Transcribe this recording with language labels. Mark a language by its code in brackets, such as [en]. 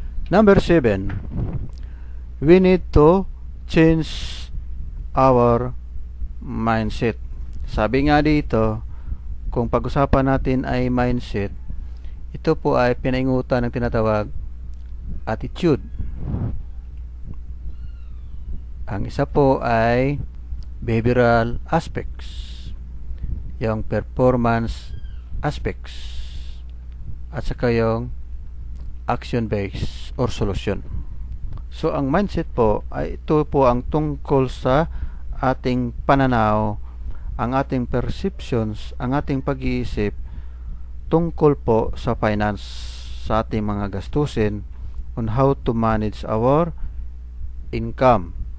[en] Number 7, we need to change our mindset. [tl] Sabi nga dito, kung pag-usapan natin ay mindset, ito po ay pinaingutan ng tinatawag attitude. Ang isa po ay [en] behavioral aspects, [tl] yung [en] performance aspects, [tl] at saka yung [en] action-based or solution. [tl] So ang mindset po ay ito po ang tungkol sa ating pananaw, ang ating perceptions, ang ating pag-iisip tungkol po sa finance, sa ating mga gastusin, [en] on how to manage our income.